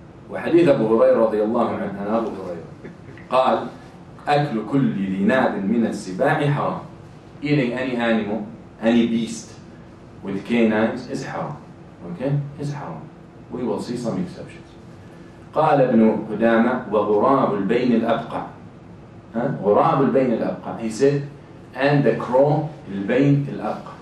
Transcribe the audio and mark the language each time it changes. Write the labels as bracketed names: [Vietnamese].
[Arabic] وحديث أبو هريرة رضي الله عنه عن أبو هريرة قال أكل كل ذي ناب من السباع حرام. [English] Eating any animal, any beast with canines is haram. Okay? Is haram. We will see some exceptions. [Arabic] قال ابن قدامة وغراب البين الأبقع. غراب البين الأبقع. [English] He said, and the crow [Arabic] البين الأبقع.